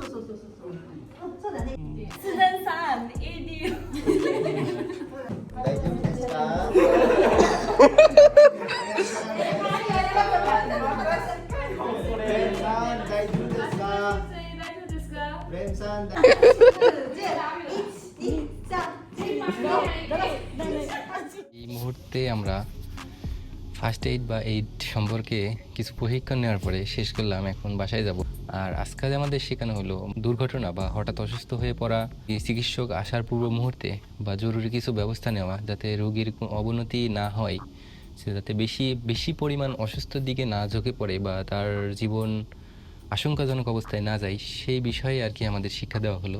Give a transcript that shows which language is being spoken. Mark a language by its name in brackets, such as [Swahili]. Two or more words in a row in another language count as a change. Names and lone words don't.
[Japanese] そうだね。スダンさん、AD。大丈夫ですか？レンさん、大丈夫ですか？レンさん、 [Bangla] এই মুহূর্তে আমরা [English] first aid [Bangla] বা এইড সম্পর্কে কিছু প্রশিক্ষণ নেওয়ার পরে শেষ করলাম, এখন বাসায় যাব। আর আজকে আমাদের শেখানো হলো দুর্ঘটনা বা হঠাৎ অসুস্থ হয়ে পড়া, চিকিৎসক আসার পূর্ব মুহূর্তে বা জরুরি কিছু ব্যবস্থা নেওয়া, যাতে রোগীর অবনতি না হয়, সে যাতে বেশি পরিমাণ অসুস্থর দিকে না ঝুঁকে পড়ে বা তার জীবন আশঙ্কাজনক অবস্থায় না যায়, সেই বিষয়ে আর কি আমাদের শিক্ষা দেওয়া হলো।